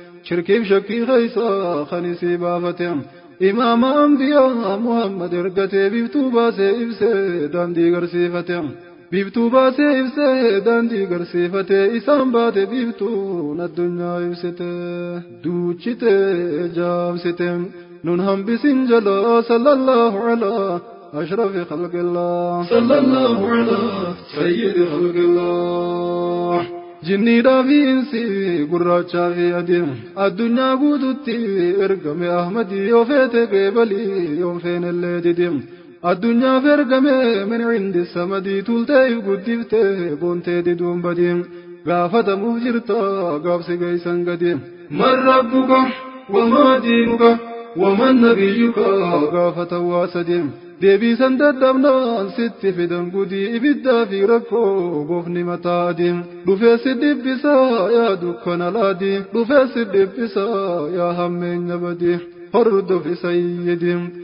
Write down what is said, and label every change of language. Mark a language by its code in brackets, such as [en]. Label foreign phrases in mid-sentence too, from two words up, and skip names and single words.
[om] Shirkiif shakkii keeysaa kan isii baafate. Imaama Anbiyaa Muhammad ergatee biiftuu baasee ibsee daandii garsiifate. Biiftuu baasee ibsee daandii garsiifate isaan baate biiftuun addunyaa ibsite. Duuchite jaamsite nun hambisin jala [ar] صلى الله على أشرف خلق الله. صلى الله على سيد خلق الله. [om] Jinniidhaa fi insi gurraachaa fi adiin addunyaa guututti ergame Ahmadi yoo feete qeebalii yoo feenellee didim. Addunyaaf ergame [ar] من عند الصمد [om] tultee if guddiftee boontee diduun badiin. Gaafatamuuf jirta gaafsi geessan gadi. [ar] من ربك وما دينك ومن نبيك [om] gaafata waa sadiin. Deebii san dadhabnaan sitti fidan gudii ibiddaa fi rakkoo goofni mataa adii. Dhufee si dhibbisaa yaa dukkana laadii. Dhufee si dhibbisaa yaa hammeenya badii. Hordofi sayyidii.